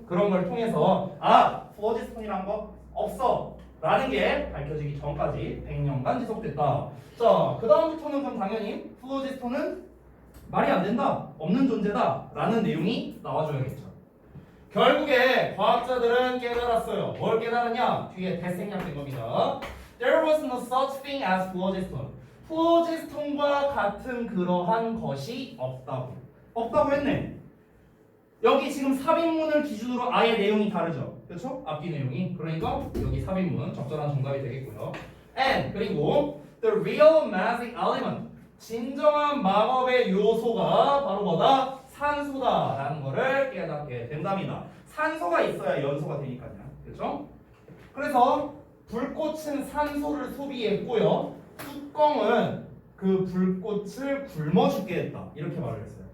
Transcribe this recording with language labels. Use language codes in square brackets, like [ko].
[ko] 그런 걸 통해서 플로지스톤이란 거 없어 라는 게 밝혀지기 전까지 100년간 지속됐다. 자, 그 다음부터는 그럼 당연히 플로지스톤은 말이 안 된다, 없는 존재다 라는 내용이 나와줘야겠죠. 결국에 과학자들은 깨달았어요. 뭘 깨달았냐? 뒤에 대생략된 겁니다. [en] There was no such thing as phlogiston. [ko] 플로지스톤과 같은 그러한 것이 없다고 했네. 여기 지금 삽입문을 기준으로 아예 내용이 다르죠. 그렇죠? 앞뒤 내용이. 그러니까 여기 삽입문 적절한 정답이 되겠고요. And 그리고 the real magic element. 진정한 마법의 요소가 바로 뭐다? 산소다라는 거를 깨닫게 된답니다. 산소가 있어야 연소가 되니까요. 그렇죠? 그래서 불꽃은 산소를 소비했고요. 뚜껑은 그 불꽃을 굶어 죽게 했다. 이렇게 말을 했어요.